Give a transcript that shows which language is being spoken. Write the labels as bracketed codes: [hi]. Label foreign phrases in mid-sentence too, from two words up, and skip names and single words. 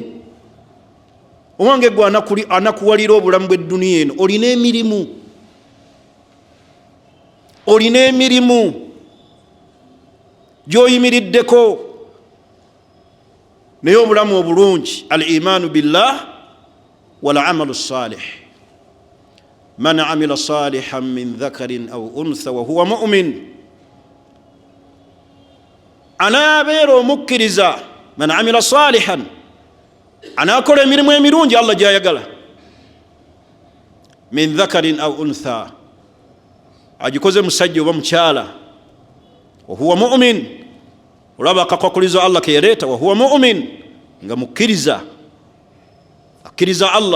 [lg] Owange gwe anakuwalira obulamu bw'edduniya eno, olina emirimu. Olina emirimu gy'oyimiriddeko. Naye obulamu obulungi, [ar] الإيمان بالله والعمل الصالح. من عمل صالحا من ذكر أو أنثى وهو مؤمن, [lg] anaabeera omukkiriza. [ar] من عمل صالحا, [lg] anaakola emirimu emirungi Allah gy'ayagala. [ar] من ذكر أو أنثى, [lg] agikoze musajja oba mukyala. [ar] وهو مؤمن, [lg] olaba akakwakulizo Allah ke yaleeta. [ar] وهو مؤمن, [lg] nga mukkiriza, akkiriza Allah.